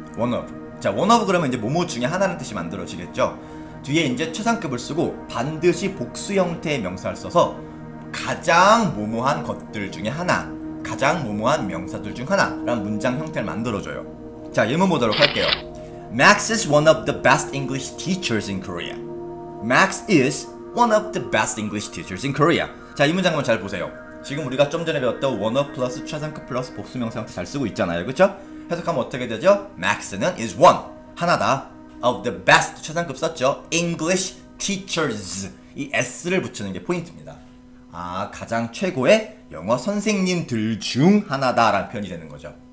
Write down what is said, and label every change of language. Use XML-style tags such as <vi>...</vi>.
<en>one of.</en> <ko>자, one of 그러면 이제 뭐뭐 중에 하나라는 뜻이 만들어지겠죠. 뒤에 이제 최상급을 쓰고 반드시 복수 형태의 명사를 써서 가장 뭐뭐한 것들 중에 하나, 가장 뭐뭐한 명사들 중 하나라는 문장 형태를 만들어줘요. 자, 예문 보도록 할게요.</ko> <en>Max is one of the best English teachers in Korea. Max is one of the best English teachers in Korea.</en> <ko>자, 이 문장 한번 잘 보세요. 지금 우리가 좀 전에 배웠던 one of 플러스 최상급 플러스 복수명사 형태 잘 쓰고 있잖아요. 그쵸? 해석하면 어떻게 되죠? Max는</ko> <en>is one,</en> <ko>하나다.</ko> <en>of the best,</en> <ko>최상급 썼죠?</ko> <en>English teachers.</en> <ko>이 s를 붙이는 게 포인트입니다. 아, 가장 최고의 영어 선생님들 중 하나다라는 표현이 되는 거죠.</ko>